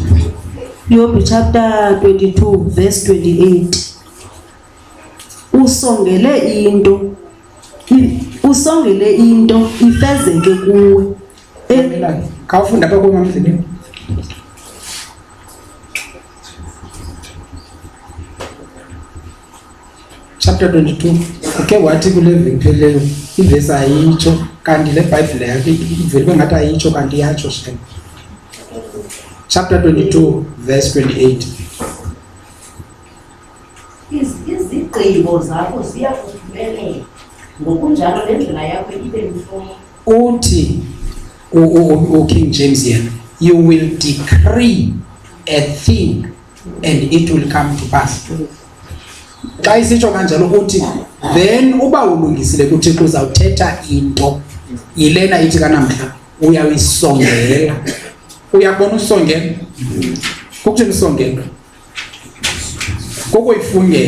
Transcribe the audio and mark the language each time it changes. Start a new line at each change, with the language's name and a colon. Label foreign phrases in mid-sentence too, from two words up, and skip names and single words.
English: Job chapter 22 verse 28.
Xhosa: Usongele into ifezeke kuwe. Khawufunda apha komamdleni.
English: Chapter 22.
Xhosa: Uke wathi kule veki ivesi ayitsho kanti le Bible yakhe ivele ngathi ayitsho kanti yatsho shem.
English: Chapter 22 verse 28.
Xhosa: Izigqibo zakho ziyakuphumelela, ngokunjalo nendlela yakho ibe mhlophe.
English: Uthi King James here, you will decree a thing and it will come to pass.
Xhosa: Xa isitsho kanjalo uthi then uba ulungisile kuThixo uzawuthetha into yilena ithi kanamhla uyayisongela. Uyabona usongela? Kukuthini usongela? Kokuyifungela.